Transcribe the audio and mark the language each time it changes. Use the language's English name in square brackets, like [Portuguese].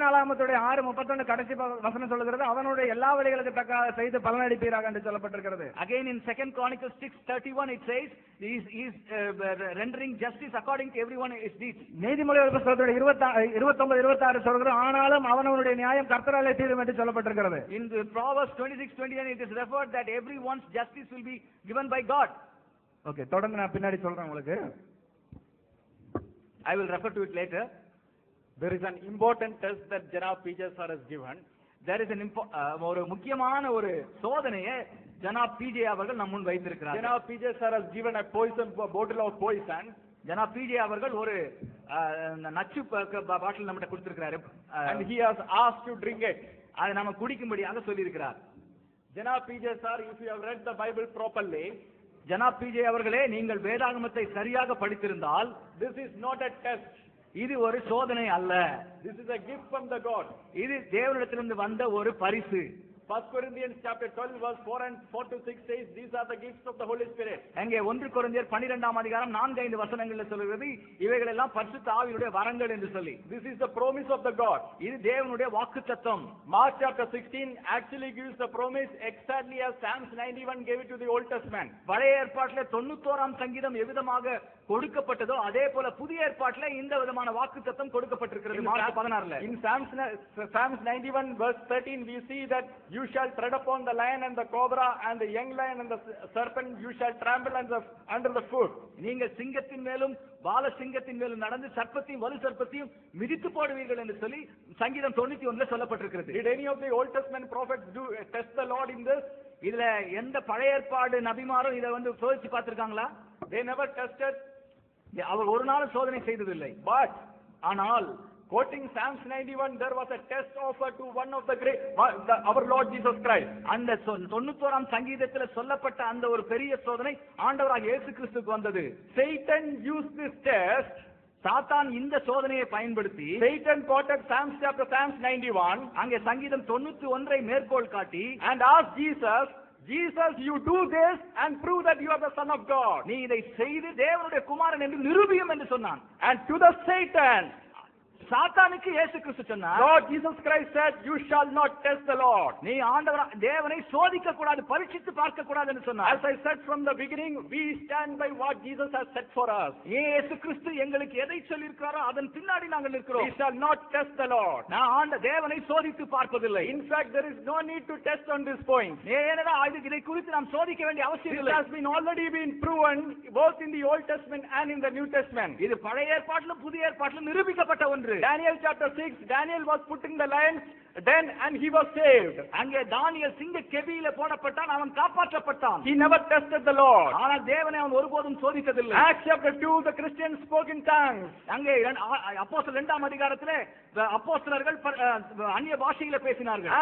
[Tamil] நாளாகமத்துடைய 6:31 கடைசி வசனம் சொல்லுகிறது, அவனுடைய எல்லா வழிகளுக்கு தக்கதாக செய்து பலன் அளிப்பீராக என்று சொல்லப்பட்டிருக்கிறது. [English] Again in 2 Chronicles 6:31 it says, he is rendering justice according to everyone his deeds. [Tamil] நீதிமொழிகள் புத்தகத்துடைய 29:26 சொல்கிறது, ஆனாலும் அவனவனுடைய நியாயம் கர்த்தராலே தீரும் என்று சொல்லப்பட்டிருக்கிறது. [English] In the Proverbs 26:29 it is referred that everyone's justice will be given by God. [Tamil] Okay, தொடர்ந்து நான் பின்னாடி சொல்றேன் உங்களுக்கு. [English] I will refer to it later. There is an important test that Janab PJ sir has given. There is [Tamil] ஒரு முக்கியமான ஒரு சோதனையை ஜனாப் PJ அவர்கள் நம் முன் வைத்திருக்கிறார். [English] Janab PJ sir has given a bottle of poison. [Tamil] Janab PJ அவர்கள் ஒரு நச்சு பாட்டில் நம்மகிட்ட கொடுத்திருக்கிறாரு. [English] And he has asked to drink it. [Tamil] அதை நாம குடிக்கும்படியாக சொல்லி இருக்கிறார். [English] Janab PJ sir, if you have read the Bible properly, [Tamil] Janab PJ அவர்களே, நீங்கள் வேதாகமத்தை சரியாக படித்திருந்தால், [English] this is not a test. [Tamil] இது ஒரு சோதனை அல்ல. [English] This is a gift from the God. [Tamil] இது தேவனிடத்திலிருந்து வந்த ஒரு பரிசு. [English] 1 Corinthians chapter 12 verse 4 to 6 says, these are the gifts of the Holy Spirit. [Tamil] அங்கே 1 கொரிந்தியர் 12ஆம் அதிகாரம் 4-5 வசனங்களில் சொல்கிறது, இவைகள் எல்லாம் பரிசுத்த ஆவியுடைய வரங்கள் என்று சொல்லி. [English] This is the promise of the God. [Tamil] இது தேவனுடைய வாக்குத்தத்தம். [English] Mark chapter 16 actually gives the promise exactly as Psalms 91 gave it to the Old Testament. [Tamil] பழைய ஏற்பாட்டிலே 91ஆம் சங்கீதம் எவ்விதமாக கொடுக்கப்பட்டதோ அதே போல புதிய ஏற்பாட்டிலே இந்த விதமான வாக்குத்தத்தம் கொடுக்கப்பட்டிருக்கிறது. Mark 16ல [English] in Psalms 91 verse 13 we see that you you shall tread upon the lion and the cobra, and the young lion and the serpent you shall trample under the foot. [Tamil] நீங்கள் சிங்கத்தின் மேலும் பால சிங்கத்தின் மேலும் நடந்து சர்ப்பத்தையும் வலு சர்ப்பத்தையும் மிதித்து போடுவீர்கள் என்று சொல்லி சங்கீதம் 91 சொல்லப்பட்டிருக்கிறது. [English] Did any of the Old Testament prophets test the Lord in this? [Tamil] இதுல எந்த பழைய ஏற்பாடு நபிமாரும் இதை சோதிச்சு பார்த்திருக்காங்களா? [English] They never tested. [Tamil] அவர் ஒரு நாள் சோதனை செய்ததில்லை. [English] But [Tamil] ஆனால் [English] quoting Psalms 91, there was a test offered to one of the great, our Lord Jesus Christ. [Tamil] அந்த 91ஆம் சங்கீதத்தில் சொல்லப்பட்ட அந்த ஒரு பெரிய சோதனை ஆண்டவராகிய இயேசு கிறிஸ்துவுக்கு வந்தது. [English] Satan used this test. [Tamil] சாத்தான் இந்த சோதனையை பயன்படுத்தி [English] Satan quoted Psalms 91, [Tamil] அங்கே சங்கீதம் 91ஐ மேற்கோள் காட்டி [English] and asked Jesus, you do this and prove that you are the Son of God. [Tamil] நீ இதை செய்து தேவனுடைய குமாரன் என்று நிரூபியும் என்று சொன்னான். [English] And to the Satan, [Tamil] சாத்தானுக்கு இயேசு கிறிஸ்து சொன்னார், [English] Lord Jesus Christ said, you shall not test the Lord. [Tamil] நீ ஆண்டவர் தேவனை சோதிக்க கூடாது, பரீட்சித்து பார்க்க கூடாது என்று சொன்னார். [English] As I said from the beginning, we stand by what Jesus has said for us. [Tamil] இயேசு கிறிஸ்து எங்களுக்கு எதை சொல்லி இருக்கிறாரோ அதன் பின்னாடி நாங்கள் இருக்கிறோம். [English] We shall not test the Lord. [Tamil] நான் தேவனை சோதித்து பார்ப்பதில்லை. [English] In fact, there is no need to test on this point. [Tamil] ஏனென்றால் இதை குறித்து நாம் சோதிக்க வேண்டிய அவசியம் இல்லை. [English] It has been already been proven both in the Old Testament and in the New Testament. [Tamil] இது பழைய ஏற்பாட்டிலும் புதிய ஏற்பாட்டிலும் நிரூபிக்கப்பட்ட ஒன்று. [English] Daniel chapter 6, Daniel was put in the lion's den and he was saved. [Tamil] அங்கே தானியேல் சிங்க கெபியில போடப்பட்டான், அவன் காப்பாற்றப்பட்டான். [English] He never tested the Lord. [Tamil] ஆனால் தேவனை அவன் ஒருபோதும் சோதித்ததில்லை. [English] Acts chapter 2, the Christians spoke in tongues. [Tamil] அங்கே அப்போஸ்தலர் 2ஆம் அதிகாரத்திலே அப்போஸ்தலர்கள் அந்நிய பாஷையில பேசினார்கள்.